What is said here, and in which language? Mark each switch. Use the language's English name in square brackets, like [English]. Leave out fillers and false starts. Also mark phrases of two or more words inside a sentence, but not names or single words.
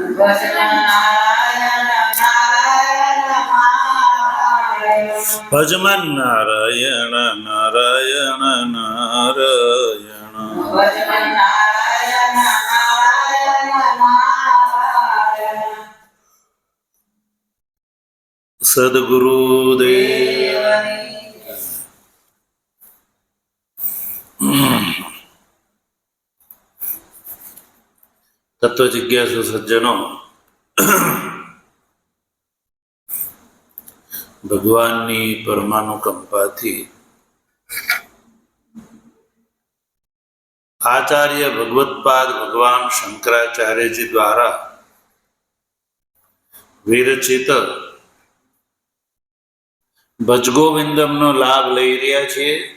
[Hindi] भजमन नारायण नारायण नारायण सद्गुरुदेव। तत्व जिज्ञासु सज्जनों, [Gujarati] ભગવાનની પરમાનુકંપાથી આચાર્ય ભગવત્પાદ ભગવાન શંકરાચાર્યજી દ્વારા વિરચિત ભજગોવિંદમનો લાભ લઈ રહ્યા છીએ।